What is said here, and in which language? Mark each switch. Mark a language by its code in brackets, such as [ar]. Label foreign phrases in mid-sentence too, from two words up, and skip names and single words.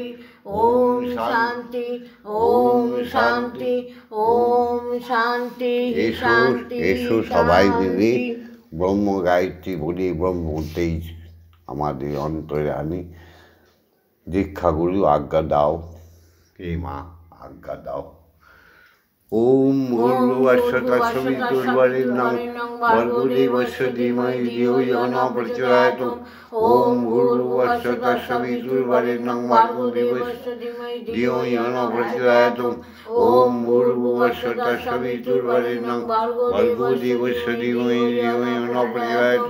[sa] ওম শান্তি, ওম শান্তি, ওম শান্তি। [bn] এসো সবাই মিলে ব্রহ্ম গায়ত্রী বলি, ব্রহ্ম তেজ আমাদের অন্তরে আনি। দীক্ষাগুরু আজ্ঞা দাও, হে মা আজ্ঞা দাও। [sa] ওম ভূর্ভুবস্সুঃ তৎসবিতুর্বরেণ্যং ভর্গো দেবস্য ধীমহি ধিয়ো ইয়ো নঃ প্রচোদয়াৎ। ওম ভূর্ভুবস্সুঃ তৎসবিতুর্বরেণ্যং ভর্গো দেবস্য ধিয়ো ইয়ো নঃ প্রচোদয়াৎ। ওম ভূর্ভুবস্সুঃ তৎসবিতুর্বরেণ্যং ভর্গো দেবস্য ধীমহি ধিয়ো ইয়ো নঃ প্রচোদয়াৎ।